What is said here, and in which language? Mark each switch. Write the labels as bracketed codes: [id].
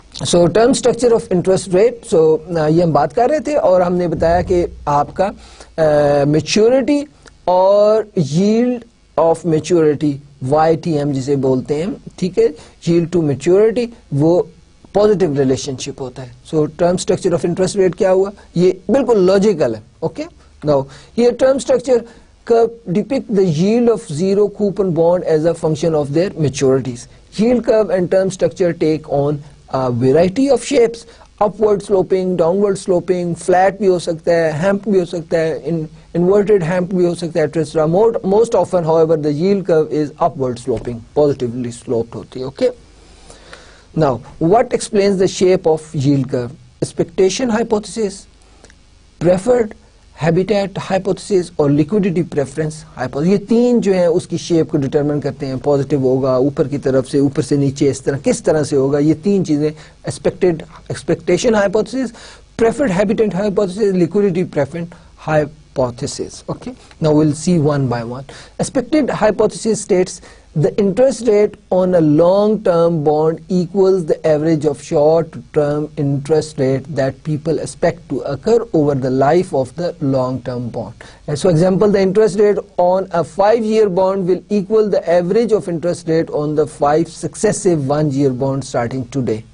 [hi] So term structure of interest rate. सो ये हम बात कर रहे थे और हमने बताया कि आपका मेच्योरिटी और यील्ड ऑफ मेच्योरिटी YTM जिसे बोलते हैं, ठीक है, यील्ड टू मेच्योरिटी, वो पॉजिटिव रिलेशनशिप होता है. सो term structure of interest rate क्या हुआ? ये बिल्कुल लॉजिकल है. [en] Okay, now ये term structure curve depict the yield of zero coupon bond as a function of their maturities. Yield curve and term structure take on a variety of shapes. Upward sloping, downward sloping, flat [hi] भी हो सकता है, [en] hamp भी हो सकता है, inverted hamp भी हो सकता है, etc. Most often, however, the yield curve is upward sloping, positively sloped होती है. Okay. Now, what explains the shape of yield curve? Expectation hypothesis, preferred [hi] habitat hypothesis और लिक्विडिटी प्रेफरेंस हाइपोथेसिस, ये तीन जो है उसकी शेप को डिटरमिन करते हैं। पॉजिटिव होगा, ऊपर की तरफ से, ऊपर से नीचे, इस तरह किस तरह से होगा, ये तीन चीजें expectation hypothesis, preferred habitat hypothesis, liquidity preference hypothesis. [en] Okay, now we'll see one by one. Expected hypothesis states the interest rate on a long-term bond equals the average of short-term interest rate that people expect to occur over the life of the long-term bond. And so example, the interest rate on a 5-year bond will equal the average of interest rate on the 5 successive 1-year bonds starting today.